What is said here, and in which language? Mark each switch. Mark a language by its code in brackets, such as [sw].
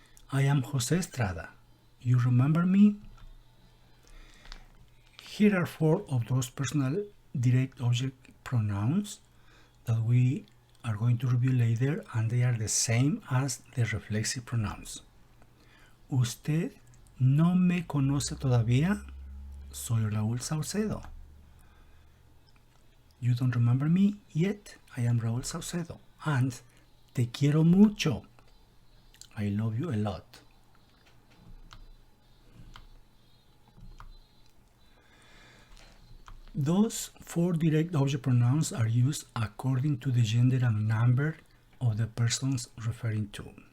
[en] I am José Estrada, you remember me? Here are 4 of those personal direct object pronouns that we are going to review later, and they are the same as the reflexive pronouns. [es] Usted no me conoce todavía, soy Raúl Saucedo. [en] You don't remember me yet, I am Raúl Saucedo. And [es] te quiero mucho, [en] I love you a lot. Those 4 direct object pronouns are used according to the gender and number of the persons referring to.